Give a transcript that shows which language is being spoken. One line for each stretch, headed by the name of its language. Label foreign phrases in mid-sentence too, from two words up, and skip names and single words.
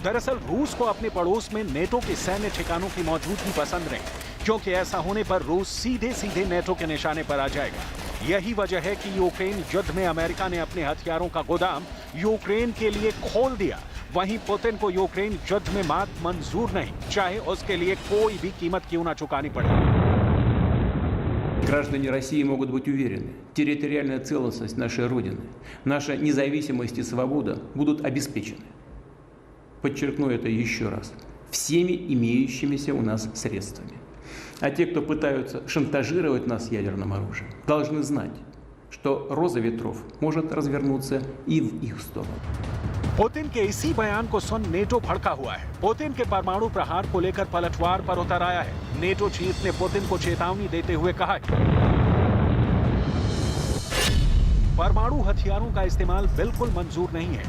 Hindi: दरअसल रूस को अपने पड़ोस में नेटो के सैन्य ठिकानों की मौजूदगी पसंद नहीं, क्योंकि ऐसा होने पर रूस सीधे सीधे नेटो के निशाने पर आ जाएगा। यही वजह है कि यूक्रेन युद्ध में अमेरिका ने अपने हथियारों का गोदाम यूक्रेन के लिए खोल दिया। वहीं पुतिन को यूक्रेन युद्ध में मात मंजूर नहीं, चाहे उसके लिए कोई भी कीमत क्यों ना चुकानी पड़े।
Russian: Граждане России могут быть уверены, территориальная целостность нашей Родины, наша независимость и свобода будут обеспечены. Подчеркну это еще раз. Всеми имеющимися у нас средствами. А те, кто пытаются шантажировать нас ядерным оружием, должны знать, что роза ветров может развернуться и в их сторону.
Hindi: पुतिन के इसी बयान को सुन नेटो भड़का हुआ है। पुतिन के परमाणु प्रहार को लेकर पलटवार पर उतर आया है। नेटो चीफ ने पुतिन को चेतावनी देते हुए कहा है, परमाणु हथियारों का इस्तेमाल बिल्कुल मंजूर नहीं है।